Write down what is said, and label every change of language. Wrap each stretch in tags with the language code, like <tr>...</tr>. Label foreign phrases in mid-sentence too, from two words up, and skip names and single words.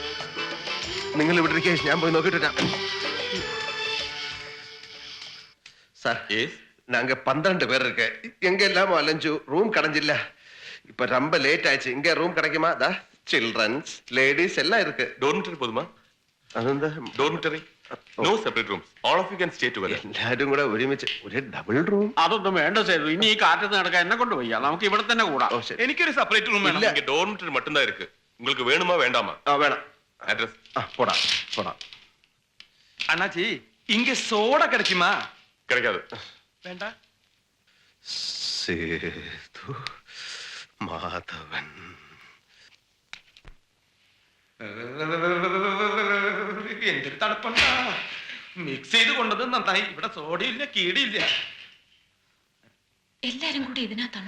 <ml>നിങ്ങൾ ഇവിടെ ഞാൻ പോയി നോക്കിട്ട്</ml> <ta>சார் நாங்க 12 பேர் இருக்கு. எங்க எல்லாமோ அலைஞ்சு ரூம் கிடைஞ்சில்ல. இப்ப ரொம்ப லேட் ஆயிடுச்சு. இங்க ரூம் கிடைக்குமா? தா</ta> <en>childrens ladies</en> <ta>எல்லாம் இருக்கு. டோர்மிட்டரி போதுமா?</ta> <ml>അതെന്താ</ml> <en>dormitory no separate rooms all of you can stay together.</en> <ml>എല്ലാരും കൂടെ ഒരുമിച്ച് ഒരു</ml> <en>double room?</en> <ml>അതൊന്നും വേണ്ട സേതു. ഇനി ഈ കാറ്റത്ത് നടക്കാൻ എന്നെ കൊണ്ട് വയ്യ. നമുക്ക് ഇവിടെ തന്നെ കൂടാം. ഓ ശരി. എനിക്കൊരു</ml> <en>separate room</en> <ml>വേണം.</ml> <ta>இங்க டோர்மிட்டரி மட்டும்தான் இருக்கு. உங்களுக்கு வேணுமா வேண்டாமா? வேணாம். அட்ரஸ் போடா போடா. அண்ணாச்சி இங்க சோடா கிடைக்குமா? கிடைக்காது. வேண்டாம்.</ta> <ml>സേതു മാധവൻ. എന്തൊരു തണുപ്പണ്ടാ. മിക്സ് ചെയ്ത് കൊണ്ടത് നന്നായി. ഇവിടെ സോഡയില്ല കീടിയില്ല. എല്ലാരും കൂടി ഇതിനകത്താണോ?</ml>